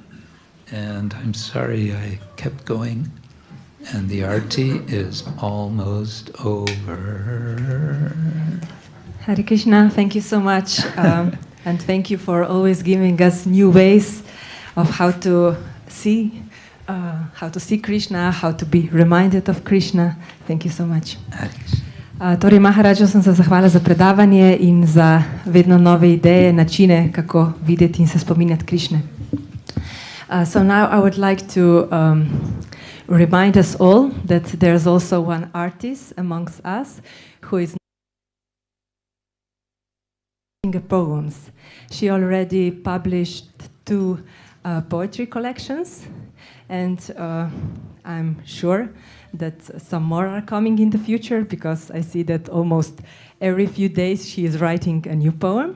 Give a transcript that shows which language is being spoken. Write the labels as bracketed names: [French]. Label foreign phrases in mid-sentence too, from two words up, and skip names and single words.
[English] And I'm sorry I kept going, and the arti is almost over. Hare Krishna, thank you so much. And thank you for always giving us new ways of how to see Krishna, how to be reminded of Krishna. Thank you so much. Hare Krishna. [Slovenian] Torej, Maharažu sem se zahvala za predavanje in za vedno nove ideje, načine, kako videti in se spominjati Krišne. [English] So now I would like to remind us all that there's also one artist amongst us who is writing poems. She already published 2 poetry collections, and I'm sure that some more are coming in the future, because I see that almost every few days she is writing a new poem.